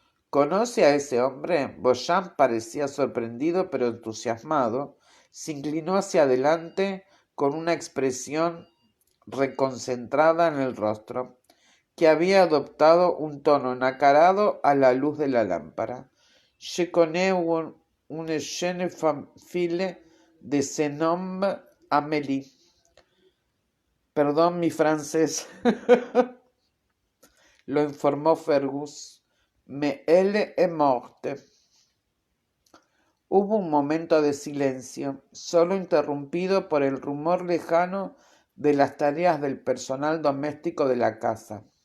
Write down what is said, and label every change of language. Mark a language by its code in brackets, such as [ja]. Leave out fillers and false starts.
[es] ¿Conoce a ese hombre? Beauchamp parecía sorprendido pero entusiasmado. Se inclinó hacia adelante con una expresión reconcentrada en el rostro, que había adoptado un tono nacarado a la luz de la lámpara. [fr] «Je connais une jeune fille de ce nom, Amélie». [es] Perdón mi francés, lo informó Fergus. [fr] «Mais elle est morte». [es] Hubo un momento de silencio, solo interrumpido por el rumor lejano de las tareas del personal doméstico de la casa.